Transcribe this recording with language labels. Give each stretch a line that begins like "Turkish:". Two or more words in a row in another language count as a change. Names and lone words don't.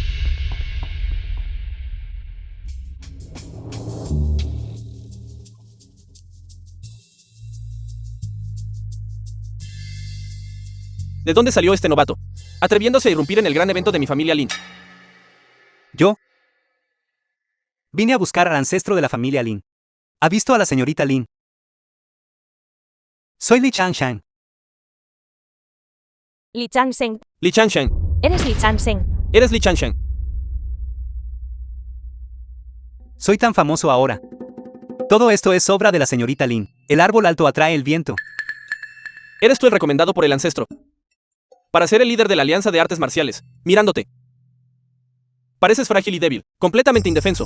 Spanish: ¿De dónde salió este novato? Atreviéndose a irrumpir en el gran evento de mi familia Lin. ¿Yo? Vine a buscar al ancestro de la familia Lin. ¿Ha visto a la señorita Lin? Soy Li Changshen. Li Changshen. Li Changshen. Eres Li Changshen. Eres Li Changshen. Soy tan famoso ahora. Todo esto es obra de la señorita Lin. El árbol alto atrae el viento. Eres tú el recomendado por el ancestro para ser el líder de la Alianza de Artes Marciales. Mirándote, pareces frágil y débil, completamente indefenso.